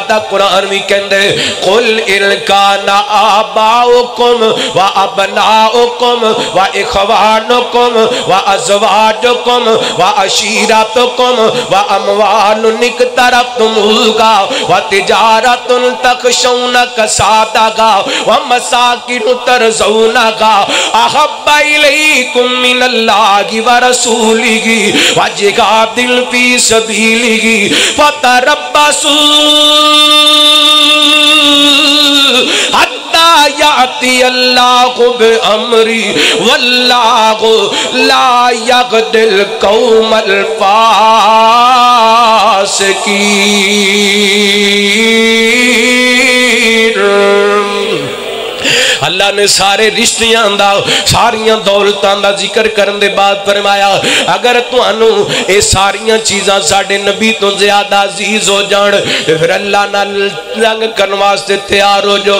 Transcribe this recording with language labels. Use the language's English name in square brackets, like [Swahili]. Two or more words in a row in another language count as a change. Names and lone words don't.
[Punjabi] دا قرآن وی کہندے [Arabic] قل ان کان آباؤکم و ابناؤکم و اخوانکم و ازواجکم و عشیرتکم و اموال اقترفتم و تجارت تخشون کسادہا ومساكن ترضونها أحب إليكم من الله ورسوله وجهاد في سبيله فتربصوا حتى يأتي الله بأمره والله لا يهدي القوم الفاسقين. [Punjabi] اللہ نے سارے رشتیاں دا ساریاں دولتاں دا ذکر کرن دے بعد فرمایا اگر تہانوں یہ ساریاں چیزاں ساڈے نبی توں زیادہ عزیز ہو جان فیر اللہ نال جنگ کرن واسطے تیار ہو جو.